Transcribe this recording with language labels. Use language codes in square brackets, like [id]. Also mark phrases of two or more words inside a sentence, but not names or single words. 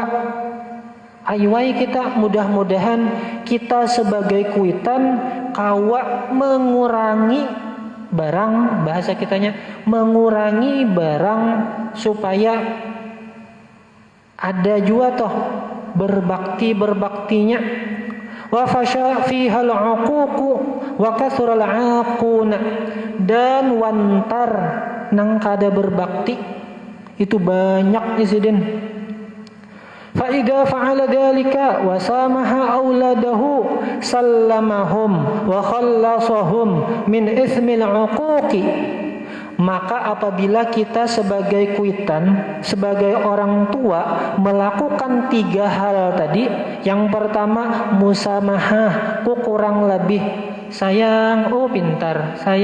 [bjn] Aywai kita mudah-mudahan kita sebagai kuitan kawa mengurangi barang bahasa kitanya mengurangi barang supaya ada juga toh berbaktinya [ar] وفشا فيها العقوق وكثر العاقون [bjn] dan wantar nang kada berbakti itu banyak Sidin. [ar] فإذا فعل ذلك وسامح أولاده سلمهم وخلصهم من إثم العقوق [bjn] maka apabila kita sebagai kuitan sebagai orang tua melakukan 3 hal tadi yang pertama musamahah ku kurang lebih sayang pintar